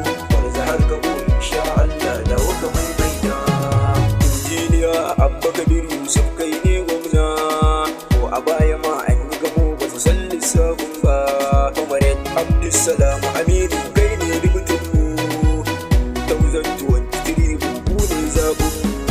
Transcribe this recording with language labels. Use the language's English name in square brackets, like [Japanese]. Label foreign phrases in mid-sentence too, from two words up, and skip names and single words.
[Hausa] Gwarza har ka go, [Arabic] إن شاء الله, [Hausa] dawo ka maimaita. Injiniya Abba Kabir Yusuf, kai ne gwamna. Ko a baya ma an yi gamo, ba su san lissafin ba. Comrade Abdulsalam Aminu, kai ne dubutin mu. Two thousand twenty-three, ku ne zaɓin mu.